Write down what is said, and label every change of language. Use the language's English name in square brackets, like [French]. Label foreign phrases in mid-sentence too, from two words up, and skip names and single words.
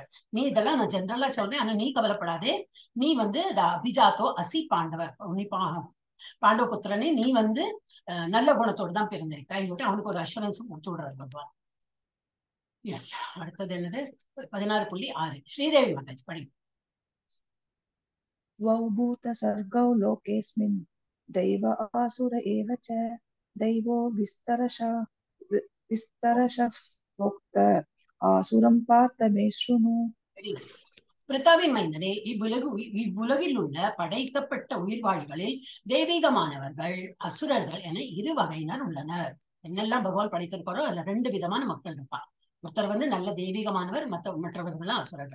[Tamil] நீ இதெல்லாம் நான் ஜென்ரலா சொல்றேன், ஆனா நீ கவலைப்படாதே. நீ வந்து [Sanskrit] अभिजातो असि पाण्डव, [Tamil] நீ பாண்டவ புத்திரனே, நீ வந்து நல்ல குணத்தோடு தான் பிறந்திருக்க. அவனுக்கு ஒரு அஷூரன்ஸ் கொடுத்து விடுறாரு பகவான். எஸ், அடுத்தது என்னது 16.6 ஸ்ரீதேவி மாதாஜி படிங்க. [Sanskrit] द्वौ भूत सर्गौ लोकेऽस्मिन् दैव आसुर एव च दैवो विस्तरशः प्रोक्त आसुरं पार्थ मे शृणु. [Tamil] பிரதாவின் மைந்தனே, இவ்வுலகில் உள்ள படைக்கப்பட்ட உயிர்வாழிகளில் தெய்வீகமானவர்கள் அசுரர்கள் என 2 வகையினர் உள்ளனர். என்னெல்லாம் பகவான் படைத்திருப்பாரோ அதுல 2 விதமான மக்கள் இருப்பார். ஒருத்தர் வந்து நல்ல தெய்வீகமானவர், மற்றவர்கள் அசுரர்கள்.